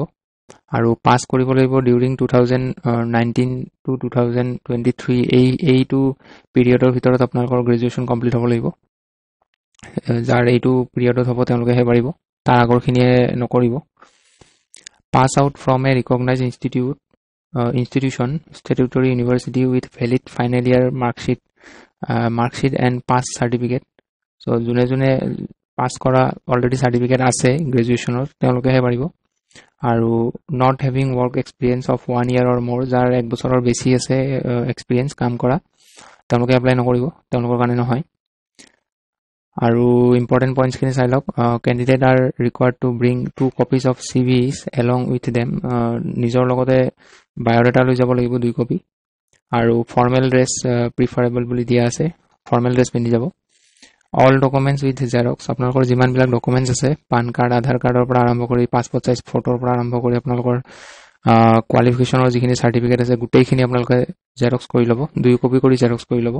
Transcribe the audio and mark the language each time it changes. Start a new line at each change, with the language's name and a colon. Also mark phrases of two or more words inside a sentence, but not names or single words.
Assamese: আৰু পাছ কৰিব লাগিব
English: during 2019 to 2023,
Assamese: এইটো পিৰিয়ডৰ ভিতৰত আপোনালোকৰ
English: graduation complete
Assamese: হ'ব লাগিব। যাৰ এইটো পিৰিয়ডত হ'ব তেওঁলোকেহে পাৰিব, তাৰ আগৰখিনিয়ে নকৰিব।
English: pass out from a recognize institution, statutory university with valid final year marksheet and pass certificate.
Assamese: So যোনে পাছ কৰা
English: already certificate
Assamese: আছে গ্ৰেজুৱেশ্যনৰ, তেওঁলোকেহে পাৰিব।
English: আৰু not having work experience of 1 year or more,
Assamese: যাৰ 1 বছৰৰ বেছি আছে এক্সপিৰিয়েঞ্চ কাম কৰা, তেওঁলোকে এপ্লাই নকৰিব, তেওঁলোকৰ কাৰণে নহয়। আৰু
English: important points-khini
Assamese: চাই লওক।
English: candidate are required to bring 2 copies of CVs along with them.
Assamese: নিজৰ লগতে বায়'ডাটা লৈ যাব লাগিব 2 কপি, আৰু
English: formal dress preferable
Assamese: বুলি দিয়া আছে,
English: formal dress
Assamese: পিন্ধি যাব।
English: all documents with xerox,
Assamese: আপোনালোকৰ যিমানবিলাক ডকুমেণ্টছ আছে,
English: PAN card,
Assamese: আধাৰ কাৰ্ডৰ পৰা আৰম্ভ কৰি
English: passport size photo-r
Assamese: পৰা আৰম্ভ কৰি আপোনালোকৰ কোৱালিফিকেশ্যনৰ যিখিনি চাৰ্টিফিকেট আছে, গোটেইখিনি আপোনালোকে জেৰক্স কৰি ল'ব, 2 কপি কৰি জেৰক্স কৰি ল'ব।